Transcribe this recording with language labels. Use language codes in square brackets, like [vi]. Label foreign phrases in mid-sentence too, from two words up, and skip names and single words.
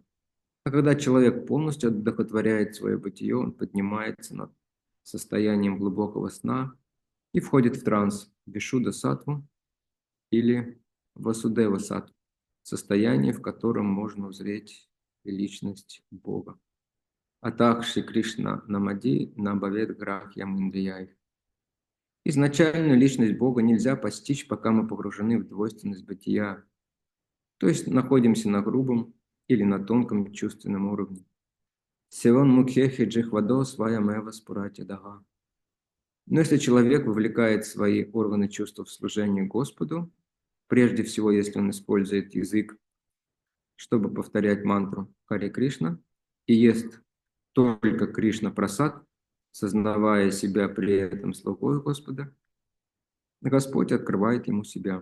[ru] А когда человек полностью одухотворяет свое бытие, он поднимается над состоянием глубокого сна и входит в транс [sa] विशुद्ध सत्त्व [ru] или [sa] वासुदेव सत्त्व, [ru] состояние, в котором можно узреть личность Бога. [sa] अतः श्री कृष्ण नामादि नभवेत् ग्राह्यम् इन्द्रियैः. [ru] Изначальную личность Бога нельзя постичь, пока мы погружены в двойственность бытия, то есть находимся на грубом или на тонком чувственном уровне. [sa] सेवोन् मुखेहि जिह्वादौ स्वयम् एव स्फुरति अदः. [ru] Но если человек вовлекает свои органы чувств в служение Господу, прежде всего, если он использует язык, чтобы повторять мантру Харе Кришна, и ест только Кришна Прасад, сознавая себя при этом слугой Господа, Господь открывает ему себя.